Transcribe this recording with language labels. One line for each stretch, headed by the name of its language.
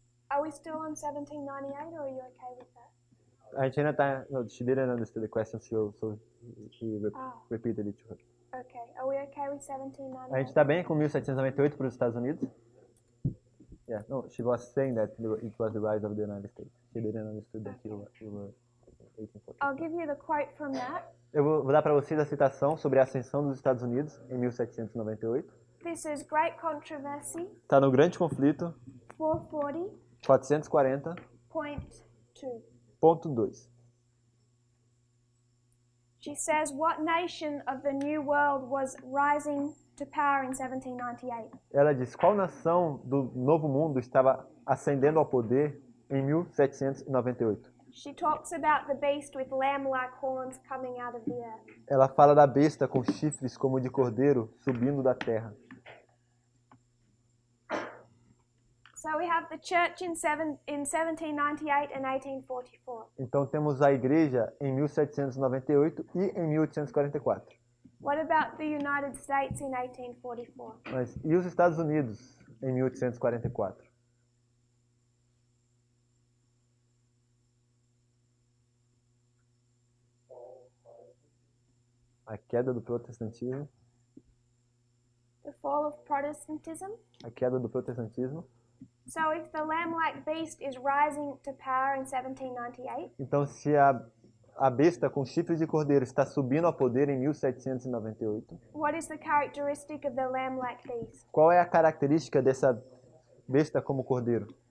English: Are we still on 1798 or are you okay with that?
Portuguese: A gente ainda está...
English: No, she didn't understand the question, so he repeated it to her. Okay. Are we okay with
Portuguese: A gente
English: 1798?
Portuguese: está bem com 1798 para os Estados Unidos?
English: Yeah, no, she was saying that it was the rise of the United States. She didn't understand that you were 1840. I'll give you the quote from that.
Portuguese: Eu vou dar para vocês a citação sobre a ascensão dos Estados Unidos em 1798.
English: This is Great Controversy
Portuguese: Está no Grande Conflito
English: 440.2.
Portuguese: 440.2.
English: She says, what nation of the New World was rising to power in 1798?
Portuguese: Ela diz, qual nação do Novo Mundo estava ascendendo ao poder em 1798?
English: She talks about the beast with lamb-like horns coming out of the earth.
Portuguese: Ela fala da besta com chifres como de cordeiro subindo da terra.
English: So we have the church in 1798 and 1844.
Portuguese: Então temos a igreja em 1798 e em 1844.
English: What about the United States in 1844?
Portuguese: Mas e os Estados Unidos em 1844? A queda do protestantismo.
English: The fall of Protestantism.
Portuguese: A queda do protestantismo.
English: So if the lamb-like beast is rising to power in 1798,
Portuguese: Então, se a besta com chifre de cordeiro está subindo ao poder em 1798,
English: what is the characteristic of the lamb-like beast?
Portuguese: qual é a característica dessa besta como cordeiro?